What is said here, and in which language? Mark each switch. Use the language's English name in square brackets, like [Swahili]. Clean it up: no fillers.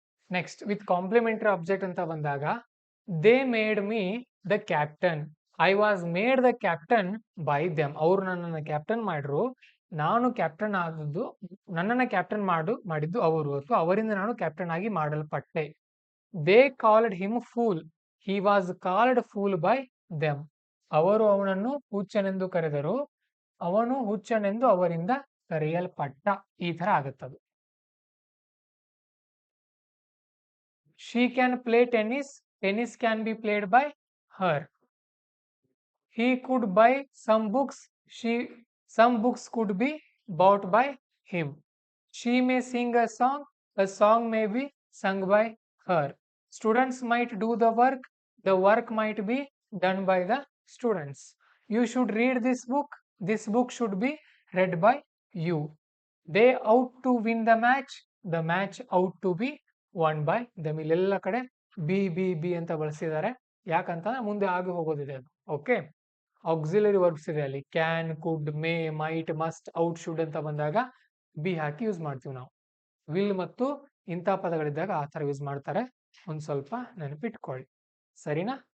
[Kannada] Next with complementary object ಅಂತ ಬಂದಾಗ, [English] they made me the captain, I was made the captain by them, [Kannada] ಅವ್ರು ನನ್ನನ್ನು captain ಮಾಡ್ರು, ನಾನು ಕ್ಯಾಪ್ಟನ್ ಆದದ್ದು, ನನ್ನನ್ನು ಕ್ಯಾಪ್ಟನ್ ಮಾಡಿದ್ದು ಅವರು, ಅಥವಾ ಅವರಿಂದ ನಾನು ಕ್ಯಾಪ್ಟನ್ ಆಗಿ ಮಾಡಲ್ಪಟ್ಟೆ. [English] they called him fool, he was called fool by them, [Kannada] ಅವರು ಅವನನ್ನು ಹುಚ್ಚನೆಂದು ಕರೆದರು, ಅವನು ಹುಚ್ಚನೆಂದು ಅವರಿಂದ ಕರೆಯಲ್ಪಟ್ಟ. ಈ ತರ ಆಗುತ್ತದು. [English] She can play tennis, tennis can be played by her. He could buy some books, some books could be bought by him. She may sing a song may be sung by her. Students might do the work might be done by the students. You should read this book should be read by you. They out to win the match out to be won by them. [Kannada] ಇಲ್ಲೆಲ್ಲ ಕಡೆ B B B ಅಂತ ಬಳಸಿದ್ದಾರೆ, ಯಾಕಂತ ಮುಂದೆ ಆಗಿ ಹೋಗೋದಿದೆ ಅದು. Okay, auxiliary verbs ಇದೆ ಅಲ್ಲಿ, can, could, May, mite, must, out, should ಅಂತ ಬಂದಾಗ ಬಿ ಹಾಕಿ ಯೂಸ್ ಮಾಡ್ತೀವಿ ನಾವು. ವಿಲ್ ಮತ್ತು ಇಂಥ ಪದಗಳಿದ್ದಾಗ ಆ ಥರ ಯೂಸ್ ಮಾಡ್ತಾರೆ, ಒಂದು ಸ್ವಲ್ಪ ನೆನಪಿಟ್ಕೊಳ್ಳಿ. ಸರಿನಾ?